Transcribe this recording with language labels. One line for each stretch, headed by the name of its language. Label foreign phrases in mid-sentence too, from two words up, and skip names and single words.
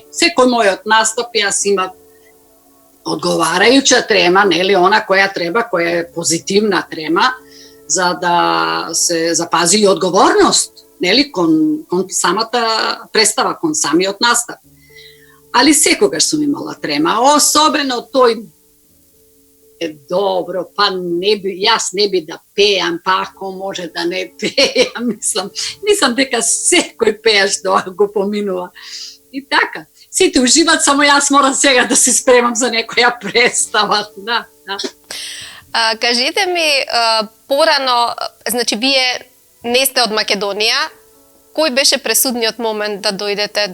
Macedonian: Секој мојот настап јас имав одговарајуча трема, нели, она која треба, која е позитивна трема, за да се запази и одговорност, нели, кон самата представа, кон самиот настап. Али секогаш сум имала трема, особено тој добро, па јас не би да пеам, па ако може да не пеам, мислим дека секој пееш да го поминува. И така, сите уживат, само јас морам сега да се спремам за некоја представа. Да. Кажете ми, порано, значи вие не сте од Македонија, кој беше пресудниот момент да дојдете?